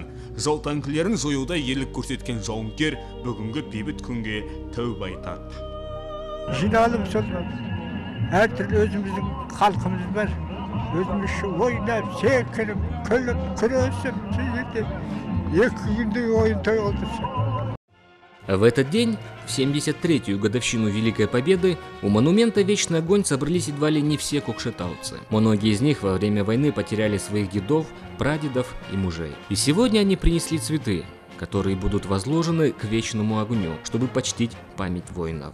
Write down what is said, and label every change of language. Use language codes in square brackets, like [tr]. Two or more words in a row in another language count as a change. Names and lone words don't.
[kk] Жау танкілерін жоюда ерлік көрсеткен жауынгер бүгінгі бейбіт күнге тәуба айтады. Жиналып сол әртүрлі өзіміздің халқымыз бар. Өзіміз ойнап, секіріп, күліп, күресіп, екі күндей ойын той қылдырса. [ru] В этот день, в 73-ю годовщину Великой Победы, у монумента «Вечный огонь» собрались едва ли не все кокшетауцы. Многие из них во время войны потеряли своих дедов, прадедов и мужей. И сегодня они принесли цветы, которые будут возложены к вечному огню, чтобы почтить память воинов.